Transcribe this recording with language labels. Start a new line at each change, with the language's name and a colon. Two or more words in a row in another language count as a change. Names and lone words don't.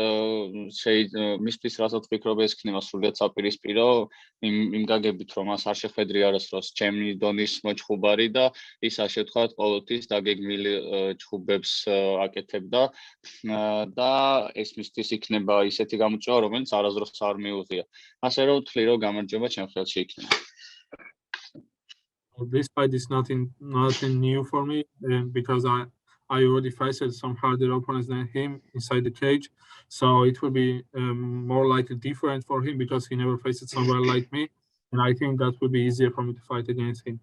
Georgian: რასაც ვფიქრობ, ეს იქნება სრულიად საპირისპირო იმ გაგებით, რომ მას არ შეხვედრი არასდროს ჩემი დონის მოჩხუბარი და ის ასე ვთქვათ, ყოველთვის დაგეგმილი ჩხუბებს აკეთებდა და ეს მისთვის იქნება ისეთი გამოწვევა, რომელიც არასდროს არ მიუღია. ასე რომ ვთვლი, რომ გამარჯვება ჩემ ხელში იქნება.
English: This fight is nothing new for me because I already faced some harder opponents than him inside the cage, so it will be more likely different for him because he never faced someone like me, and I think that will be easier for me to fight against him.